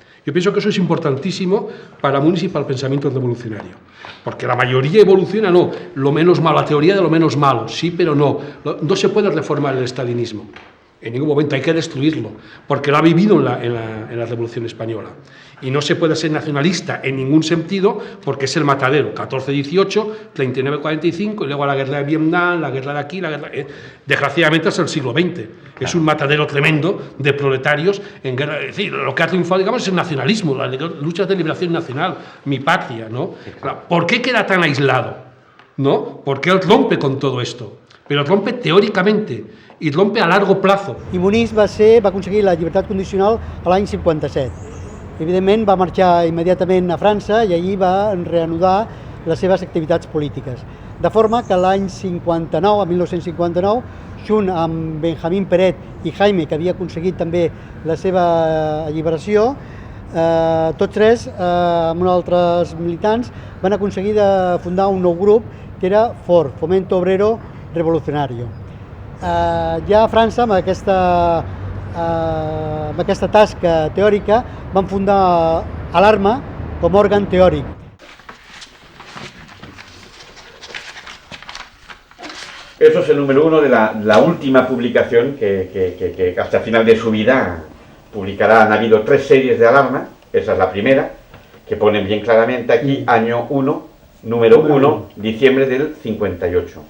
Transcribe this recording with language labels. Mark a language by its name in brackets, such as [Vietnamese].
[Spanish] Yo pienso que eso es importantísimo para Muniz y para el pensamiento revolucionario, porque la mayoría evoluciona, no, lo menos malo, la teoría de lo menos malo, sí, pero no se puede reformar el estalinismo, en ningún momento, hay que destruirlo, porque lo ha vivido en la Revolución Española, y no se puede ser nacionalista en ningún sentido, porque es el matadero, 14-18, 39-45, y luego la guerra de Vietnam, la guerra de aquí, desgraciadamente es el siglo XX, es un matadero tremendo de proletarios en guerra. Es decir, lo que ha triunfado, digamos, es el nacionalismo, las luchas de liberación nacional, mi patria, ¿no? ¿Por qué queda tan aislado? ¿No? Porque él rompe con todo esto, pero rompe teóricamente i rompe a largo plazo. [Catalan] I Muniz va aconseguir la llibertat condicional a l'any 57. Evidentment va marxar immediatament a França i allí va reanudar les seves activitats polítiques. De forma que l'any 59, a 1959, junt amb Benjamín Peret i Jaime, que havia aconseguit també la seva alliberació, tots tres, amb altres militants, van aconseguir de fundar un nou grup que era FOR, Fomento Obrero Revolucionario. Ja a França, amb aquesta tasca teòrica, van fundar Alarma com a òrgan teòric. [Spanish] Eso es el número 1 de la última publicación que hasta el final de su vida publicará. Han habido 3 series de Alarma, esa es la primera, que ponen bien claramente aquí, año 1, número 1, diciembre del 58.